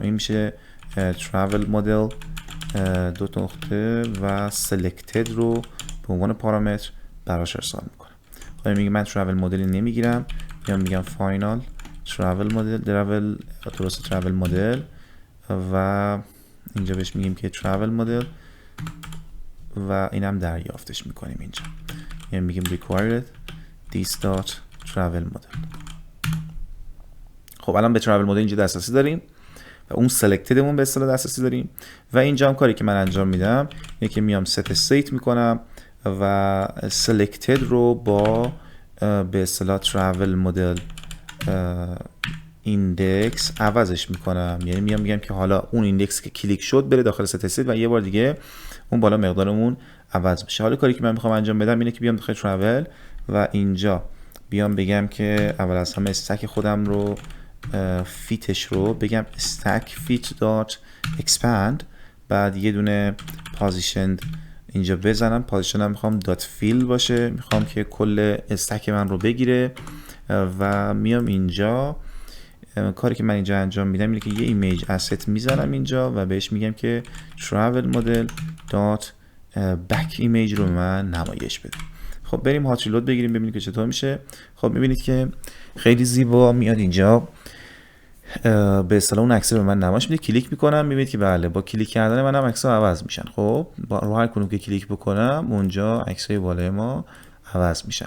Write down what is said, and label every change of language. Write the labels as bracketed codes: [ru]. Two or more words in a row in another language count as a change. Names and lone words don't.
[fa] این میشه [en] travel model [fa] دو نقطه و selected رو به عنوان پارامتر براش ارسال میکنم. خب میگم من travel مدلی نمیگیرم، میگم [en] final travel model [fa] درست [en] travel model [fa] و اینجا بهش میگیم که [en] travel model [fa] و اینم دریافتش میکنیم اینجا. یعنی میگیم [en] required this dot travel model. [fa] خب الان به [en] travel model [fa] اینجا دسترسی داریم و اون selectedمون به اصطلاح دسترسی داریم و اینجا هم کاری که من انجام میدم اینه که میام [en] set state [fa] میکنم و selected رو با به اصطلاح [en] travel model [fa] ایندکس عوضش میکنم. یعنی میگم که حالا اون ایندکس که کلیک شد بره داخل [en] set state [fa] و یه بار دیگه اون بالا مقدارمون عوض بشه. حالا کاری که من میخوام انجام بدم اینه که بیام داخل travel و اینجا بیام بگم که اول از همه استک خودم رو فیتش رو بگم [en] stack fit dot expand، [fa] بعد یه دونه positioned اینجا بزنم. پازیشن هم میخوام دات فیل باشه، میخوام که کل استک من رو بگیره و میام اینجا. کاری که من اینجا انجام میدم اینه که یه [en] image asset [fa] میزنم اینجا و بهش میگم که [en] travel model dot back image [fa] رو من نمایش بده. خب بریم [en] hot reload [fa] بگیریم ببینید که چطور میشه. خب میبینید که خیلی زیبا میاد اینجا، به اصطلاح اون عکس رو به من نمایش میده. کلیک میکنم میبینید که بله با کلیک کردن منم عکس‌ها عوض میشن. خب رو هر کدوم که کلیک بکنم اونجا عکسای بالای ما عوض میشن.